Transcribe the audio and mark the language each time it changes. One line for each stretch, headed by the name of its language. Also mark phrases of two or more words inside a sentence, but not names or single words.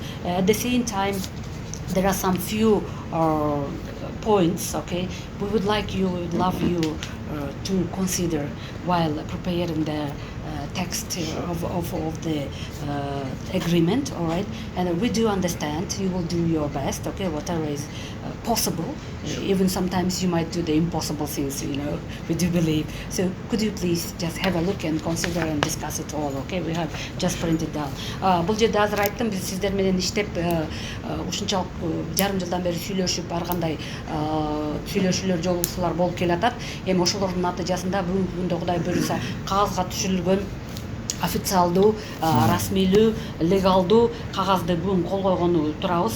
English: At the same time, there are some few points, okay, we would love you to consider while preparing the text of the agreement, all right? And we do understand you will do your best, okay, whatever is possible. Even sometimes you might do the impossible things, we do believe. So could you please just have a look and consider and discuss it all, okay? We have just printed down.
Kyrgyz: Бул жерде азыр айттым, биз сиздер менен иштеп ушунчалык жарым жылдан бери сүйлөшүп, ар кандай сүйлөшүүлөр, жолугушуулар болуп келатат. Эми ошолордун натыйжасында бүгүнкү күндө Кудай буюрса кагазга түшүрүлгөн официалдуу, расмийлүү, легалдуу кагазды бүгүн кол койгону турабыз.